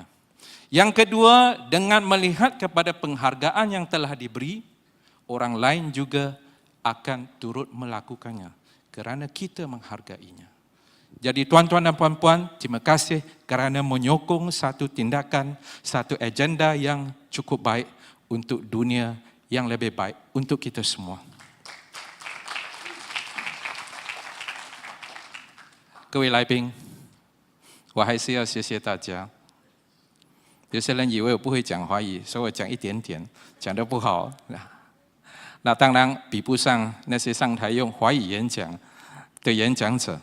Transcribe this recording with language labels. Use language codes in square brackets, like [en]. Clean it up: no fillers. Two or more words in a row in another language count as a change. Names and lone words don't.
[ms] Yang kedua, dengan melihat kepada penghargaan yang telah diberi, orang lain juga akan turut melakukannya kerana kita menghargainya. Jadi tuan-tuan dan puan-puan, terima kasih kerana menyokong satu tindakan, satu agenda yang cukup baik untuk dunia yang lebih baik, untuk kita semua. [zh] 各位来宾，我还是要谢谢大家。有些人以为我不会讲华语，所以我讲一点点，讲得不好。那当然比不上那些上台用华语演讲的演讲者。